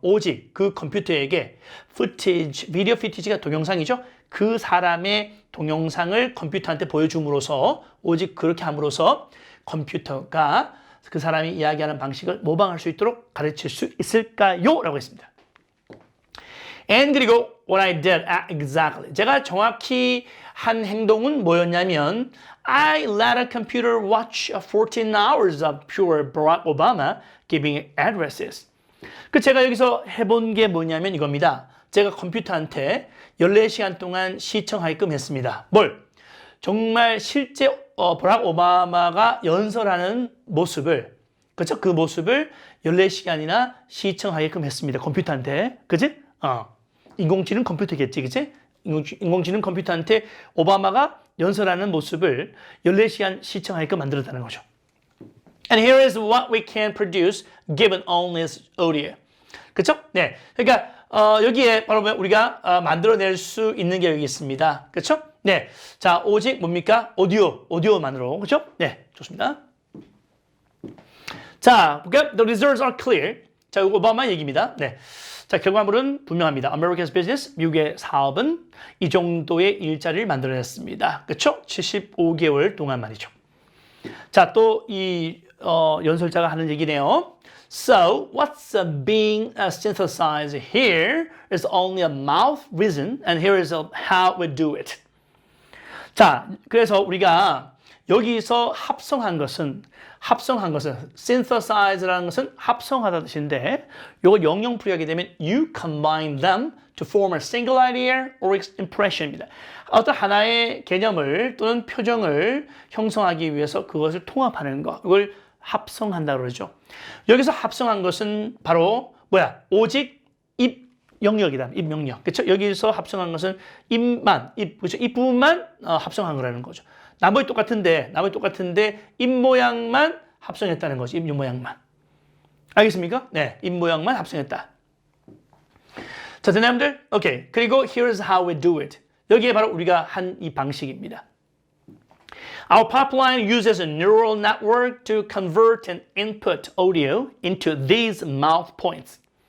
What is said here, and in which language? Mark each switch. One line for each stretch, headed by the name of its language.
Korean: 오직 그 컴퓨터에게 footage, 비디오 footage가 동영상이죠? 그 사람의 동영상을 컴퓨터한테 보여줌으로써 오직 그렇게 함으로써 컴퓨터가 그 사람이 이야기하는 방식을 모방할 수 있도록 가르칠 수 있을까요? 라고 했습니다.
English: And
Korean: 그리고
English: what I did exactly.
Korean: 제가 정확히 한 행동은 뭐였냐면
English: I let a computer watch 14 hours of pure Barack Obama giving addresses.
Korean: 제가 여기서 해본 게 뭐냐면 이겁니다. 제가 컴퓨터한테 14시간 동안 시청하게끔 했습니다. 뭘? 정말 실제 버락 오바마가 연설하는 모습을, 그렇죠? 그 모습을 14시간이나 시청하게끔 했습니다. 컴퓨터한테. 그지? 인공지능 컴퓨터겠지, 그치? 인공지능 컴퓨터한테 오바마가 연설하는 모습을 14시간 시청하게끔 만들었다는 거죠.
English: And here is what we can produce given only audio.
Korean: 그쵸? 네. 그러니까, 여기에 바로 우리가 만들어낼 수 있는 게 여기 있습니다. 그쵸? 네. 자, 오직 뭡니까? 오디오만으로. 그쵸? 네. 좋습니다. 자, 볼게요.
English: The results are clear.
Korean: 자, 이거 오바마 얘기입니다. 네. 자, 결과물은 분명합니다.
English: America's business,
Korean: 미국의 사업은 이 정도의 일자리를 만들어냈습니다. 그쵸? 75개월 동안 말이죠. 자, 또 이 연설자가 하는 얘기네요.
English: So, what's being synthesized here is only a mouth reason, and here is how we do it.
Korean: 자, 그래서 우리가 여기서 합성한 것은 synthesize라는 것은 합성하다 뜻인데 이걸 영영풀이하게 되면
English: you combine them to form a single idea or impression
Korean: 입니다. 어떤 하나의 개념을 또는 표정을 형성하기 위해서 그것을 통합하는 것, 이걸 합성한다 그러죠. 여기서 합성한 것은 바로 뭐야? 오직 입 영역이다. 입 영역. 그렇죠? 여기서 합성한 것은 그렇죠? 입 부분만 합성한 거라는 거죠. 나머지 똑같은데 입 모양만 합성했다는 거지. 입 모양만. 알겠습니까? 네, 입 모양만 합성했다. 자, 되나요들? 오케이. 그리고
English: here's how we do it.
Korean: 여기에 바로 우리가 한 이 방식입니다.
English: Our pipeline uses a neural network to convert an input audio into these mouth points.